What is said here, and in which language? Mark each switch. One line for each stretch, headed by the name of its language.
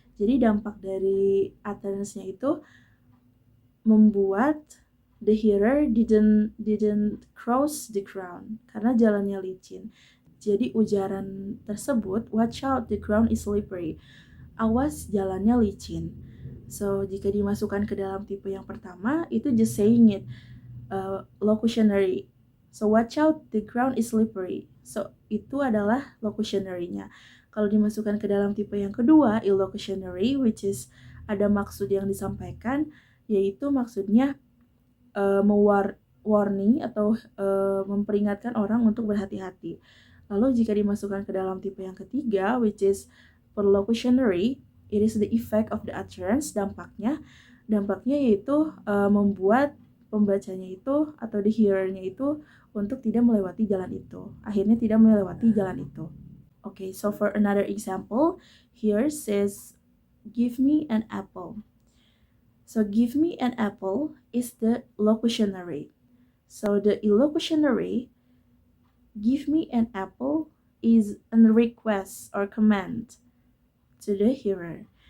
Indonesian: Jadi dampak dari utterance-nya itu membuat
English: the hearer didn't cross the ground
Indonesian: karena jalannya licin. Jadi ujaran tersebut,
English: watch out, the ground is slippery,
Indonesian: awas jalannya licin. So jika dimasukkan ke dalam tipe yang pertama, itu
English: just saying it,
Indonesian: locutionary.
English: So watch out, the ground is slippery.
Indonesian: So itu adalah locutionary-nya. Kalau dimasukkan ke dalam tipe yang kedua, illocutionary,
English: which is
Indonesian: ada maksud yang disampaikan, yaitu maksudnya warning atau memperingatkan orang untuk berhati-hati. Lalu jika dimasukkan ke dalam tipe yang ketiga,
English: which is perlocutionary, it is the effect of the utterance.
Indonesian: Dampaknya yaitu membuat pembacanya itu atau the hearernya itu untuk tidak melewati jalan itu. Akhirnya tidak melewati jalan itu.
English: Okay, so for another example, here says, give me an apple. So give me an apple is the locutionary. So the illocutionary, give me an apple, is a request or command to the hearer.